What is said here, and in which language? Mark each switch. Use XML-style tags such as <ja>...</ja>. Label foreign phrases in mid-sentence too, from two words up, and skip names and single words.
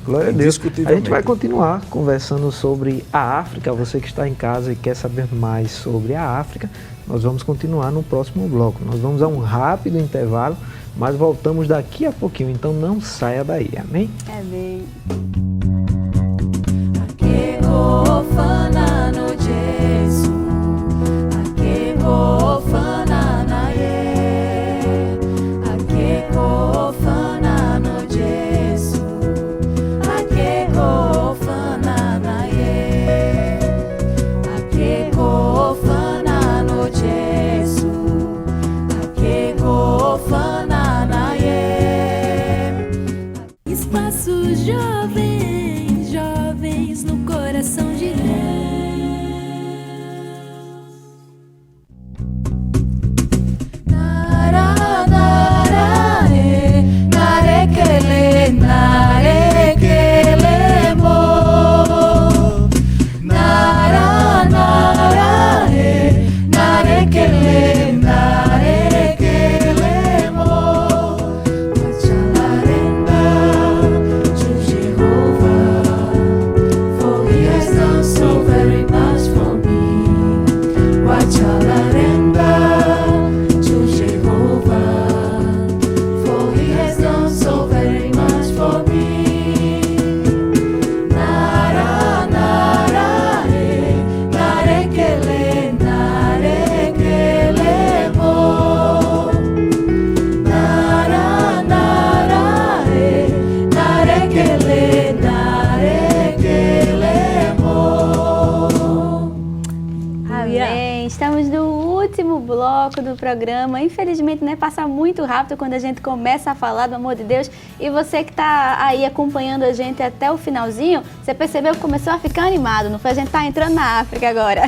<pt>Glória a Deus. A Indiscutivelmente. gente vai continuar conversando sobre a África. Você que está em casa e quer saber mais sobre a África, nós vamos continuar no próximo bloco. Nós vamos a um rápido intervalo, mas voltamos daqui a pouquinho. Então não saia daí. Amém? Amém. Fanano Jesu, akeko fanana ye, akeko fanano Jesu, akeko fanana ye, akeko fanano Jesu, akeko fanana ye. Espaço jovens, jovens no coração de Deus. Nara, nara, narekele, narekele mo. Nara, nara, narekele, narekele mo. Wachalarenda,</pt> <en>Jehovah, for he has done so very much for me. Wachalarenda, Jehovah, for he has done so very much for me. Nara, nara, narekele, narekele mo. Nara, nara, narekele, narekele mo.</en> <pt>Amém. Estamos no último bloco do programa. Infelizmente, né, passa muito rápido quando a gente começa a falar do amor de Deus. E você que está aí acompanhando a gente até o finalzinho, você percebeu que começou a ficar animado, não foi? A gente está entrando na África agora.</pt>